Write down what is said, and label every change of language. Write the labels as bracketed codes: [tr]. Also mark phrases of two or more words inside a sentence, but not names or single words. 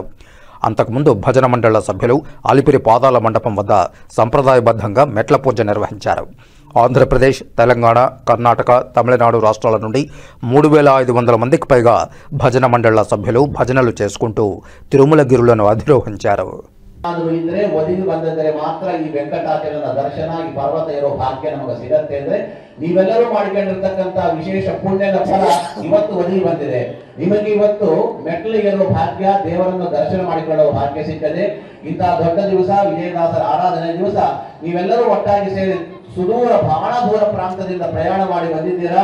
[te] అంతకుముందు భజన మండళ్ల సభ్యులు అలిపిరి పాదాల మండపం వద్ద సంప్రదాయబద్ధంగా మెట్ల పూజ నిర్వహించారు. ఆంధ్రప్రదేశ్, తెలంగాణ, కర్ణాటక, తమిళనాడు రాష్ట్రాల నుండి 3500 మందికి పైగా భజన మండళ్ల సభ్యులు భజనలు చేసుకుంటూ తిరుమల గిరులను అధిరోహించారు. [kn] ಇದ್ರೆ ಒದಗಿ ಬಂದಿದ್ರೆ ಮಾತ್ರ ಈ ವೆಂಕಟಾಚಲನ ದರ್ಶನ, ಈ ಪರ್ವತ ಇರೋ ಭಾಗ್ಯ ನಮಗೆ ಸಿಗತ್ತೆ ಅಂದ್ರೆ ನೀವೆಲ್ಲರೂ ಮಾಡಿಕೊಂಡಿರ್ತಕ್ಕಂಥ ವಿಶೇಷ ಪುಣ್ಯದ ಫಲ ಇವತ್ತು ಒದಗಿ ಬಂದಿದೆ. ನಿಮಗೆ ಇವತ್ತು ಮೆಟ್ಟಲಿಗಿರೋ ಭಾಗ್ಯ, ದೇವರನ್ನು ದರ್ಶನ ಮಾಡಿಕೊಳ್ಳುವ ಭಾಗ್ಯ ಸಿಕ್ಕದೆ. ಇಂತಹ ದೊಡ್ಡ ದಿವಸ, ವಿಜಯದಾಸರ ಆರಾಧನೆ ದಿವಸ ನೀವೆಲ್ಲರೂ ಒಟ್ಟಾಗಿ ಸೇರಿ ಬಹಳ ದೂರ ಪ್ರಾಂತದಿಂದ ಪ್ರಯಾಣ ಮಾಡಿ ಬಂದಿದ್ದೀರಾ.